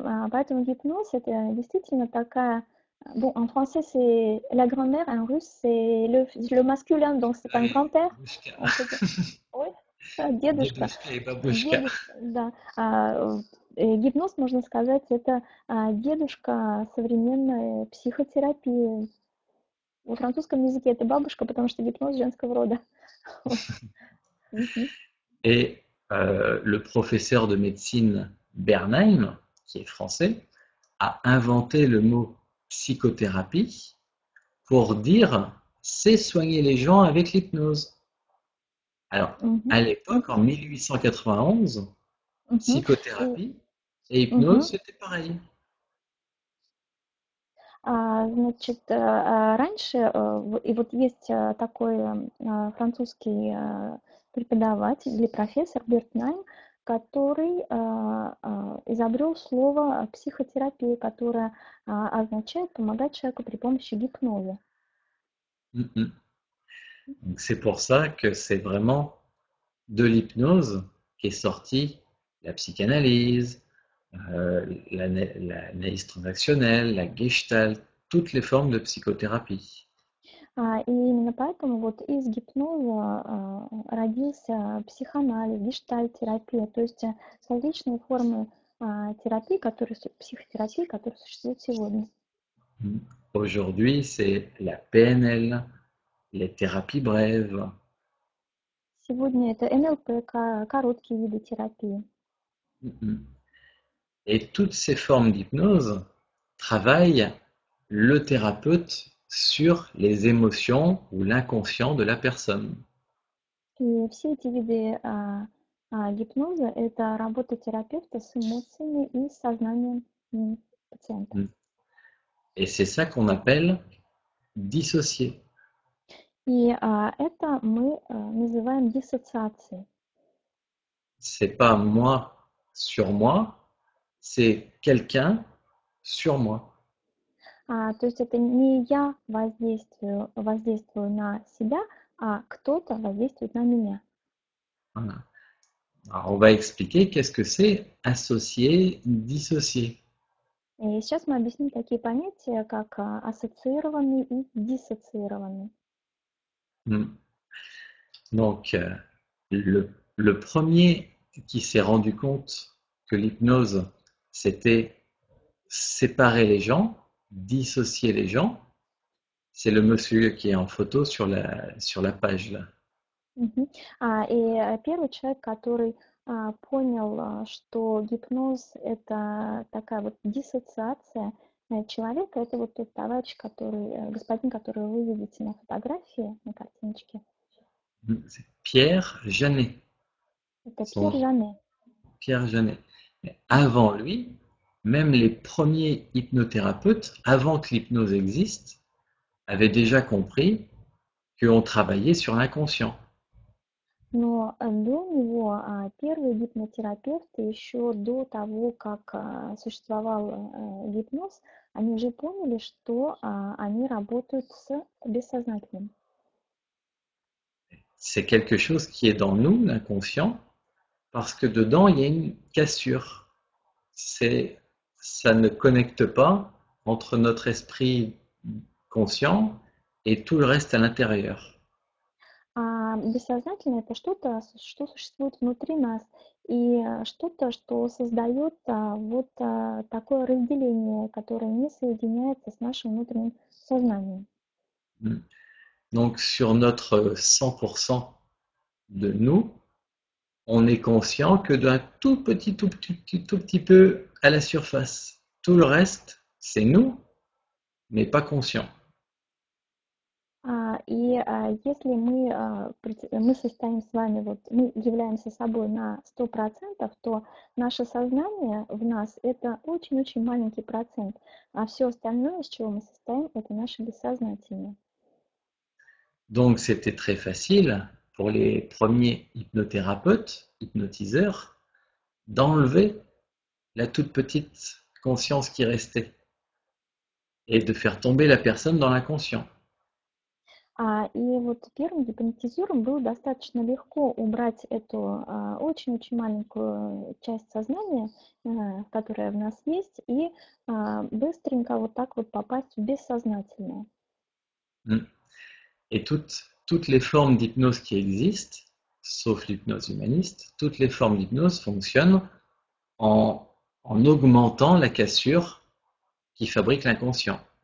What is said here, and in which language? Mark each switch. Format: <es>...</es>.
<ru>Поэтому гипноз это действительно такая,</ru> <fr>bon, en français c'est la grand-mère, en russe c'est le masculin, donc c'est un Oui, grand-père,</fr> <ru>babushka.</ru> <fr>on peut dire. Oui, дедушка, Dedushka et babushka.</fr> <ru>дедушка, да. Гипноз, можно сказать, это дедушка современной психотерапии. Во французском языке это бабушка, потому что гипноз женского рода. Вот. Мгм.</ru> <fr>Et le professeur de médecine Bernheim, qui est français, a inventé le mot psychothérapie pour dire c'est soigner les gens avec l'hypnose. Alors, Мгм. à l'époque, en 1891, Мгм. И, psychothérapie et hypnose, мгм. c'était pareil.</fr> <ru>Значит, раньше, и вот есть такой французский преподаватель или профессор Бертнайм, который изобрел слово психотерапия, которое означает помогать человеку при помощи гипноза. Mm-mm.</ru> <fr>Donc, c'est pour ça que c'est vraiment de l'hypnose qu'est sortie la psychanalyse, l'analyse transactionnelle, la gestalt, toutes les formes de psychothérapie.</fr> <ru>И именно поэтому вот из гипноза родился психоанализ, гештальт-терапия, то есть различные формы терапии, психотерапии, которые существуют сегодня.</ru> <fr>Aujourd'hui, c'est la PNL, les thérapies brèves.</fr> <ru>Сегодня это НЛП, короткие виды терапии.</ru> <fr>Et toutes ces formes d'hypnose travaillent le thérapeute sur les émotions ou l'inconscient de la personne.</fr> <ru>И все эти виды гипноза– это работа терапевта с эмоциями и сознанием пациента.</ru> <fr>Et c'est ça qu'on appelle dissocier.</fr> <ru>И это мы называем диссоциацией.</ru> <fr>C'est pas moi sur moi, c'est quelqu'un sur moi.</fr> <ru>То есть это не я воздействую на себя, а кто-то воздействует на меня.</ru> <fr>Voilà. Alors, on va expliquer qu'est-ce que c'est associer, dissocier.</fr> <ru>И сейчас мы объясним такие понятия, как ассоциированный и диссоциированный.</ru> <fr>Donc, le premier qui s'est rendu compte que l'hypnose, c'était séparer les gens, dissocier les gens, c'est le monsieur qui est en photo sur la page là. Мгм.</fr> <ru>Первый человек, который понял, что гипноз– это такая вот диссоциация человека, это вот тот товарищ, господин, которого вы видите на фотографии, на картиночке.</ru> <fr>C'est Pierre Janet.</fr> <ru>Это Пьер</ru> <fr>Son</fr> <ru>Жане.</ru> <fr>Pierre Janet. Mais Мгм. avant lui, même les premiers hypnothérapeutes, avant que l'hypnose existe, avaient déjà compris qu'on travaillait sur l'inconscient.</fr> <ru>Но до него первые гипнотерапевты, еще до того, как существовал гипноз, они уже поняли, что они работают с бессознательным.</ru> <fr>C'est quelque chose qui est dans nous, l'inconscient, parce que dedans, il y a une cassure. C'est, ça ne connecte pas entre notre esprit conscient et tout le reste à l'intérieur.</fr> <ru>Бессознательное– это что-то, что существует внутри нас, и что-то, что создает вот такое разделение, которое не соединяется с нашим внутренним сознанием.</ru> <fr>Donc sur notre 100%, de nous, on est conscient que d'un tout petit peu à la surface. Tout le reste, c'est nous, mais pas conscient.</fr> <ru>Если мы состоим с вами, вот мы являемся собой на 100%, то наше сознание в нас это очень-очень маленький процент, а все остальное, из чего мы состоим, это наше бессознательное.</ru> <fr>Donc c'était très facile pour les premiers hypnothérapeutes, hypnotiseurs, d'enlever la toute petite conscience qui restait et de faire tomber la personne dans l'inconscient.</fr> <ru>И вот первым гипнотизером было достаточно легко убрать эту очень-очень маленькую часть сознания, которая в нас есть, и быстренько вот так вот попасть в бессознательное.</ru> <fr>Et toutes les formes d'hypnose qui existent, sauf l'hypnose humaniste, toutes les formes d'hypnose fonctionnent en, en augmentant la cassure qui fabrique l'inconscient.</fr>